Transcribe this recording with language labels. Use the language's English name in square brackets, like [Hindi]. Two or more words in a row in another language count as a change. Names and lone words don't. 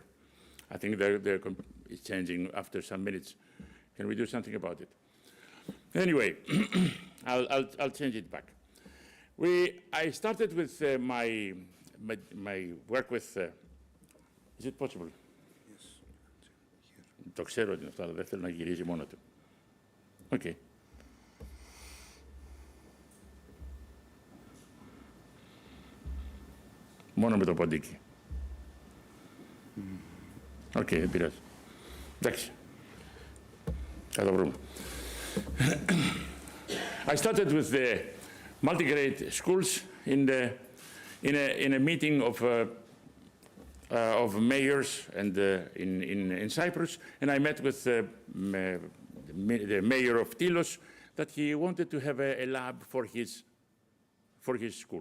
[English] I think it's changing after some minutes. Can we do something about it? Anyway, I'll change it back. I started with my work with. Is it possible? Yes. [Greek] Το ξέρω ότι είναι αυτό, αλλά δεν θέλω να γυρίζει μόνο του. Okay. Μόνο με το ποντίκι. Οκ, δεν πειράζει. Εντάξει. Θα το βρούμε. [English] I started with the multi-grade schools in a meeting of mayors and in Cyprus, and I met with the mayor of Tilos that he wanted to have a lab for his school.